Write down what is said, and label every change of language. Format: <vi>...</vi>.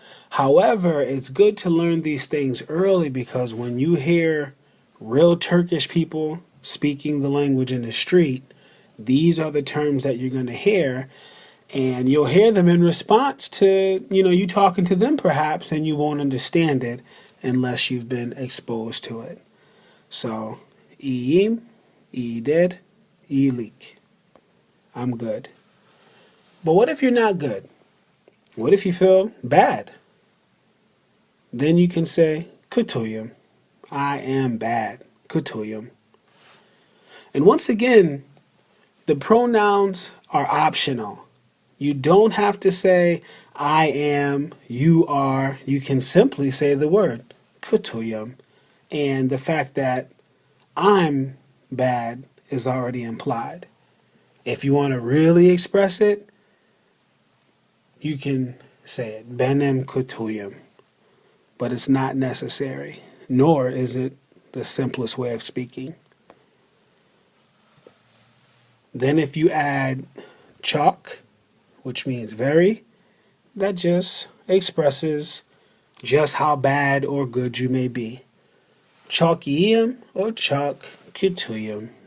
<en>However, it's good to learn these things early because when you hear real Turkish people speaking the language in the street, these are the terms that you're going to hear. And you'll hear them in response to, you talking to them perhaps, and you won't understand it unless you've been exposed to it.</en> <tr>So, iyiyim, iyidir, iyilik.</tr> <en>I'm good. But what if you're not good? What if you feel bad? Then you can say, kötüyüm. I am bad. Kötüyüm. And once again, the pronouns are optional. You don't have to say, I am, you are. You can simply say the word, kötüyüm. And the fact that I'm bad is already implied. If you want to really express it, you can say it,</en> <tr>benim kötüyüm.</tr> <en>But it's not necessary, nor is it the simplest way of speaking. Then if you add çok, which means very, that just expresses just how bad or good you may be.</en> <tr>Çok iyiyim or çok kötüyüm.</tr>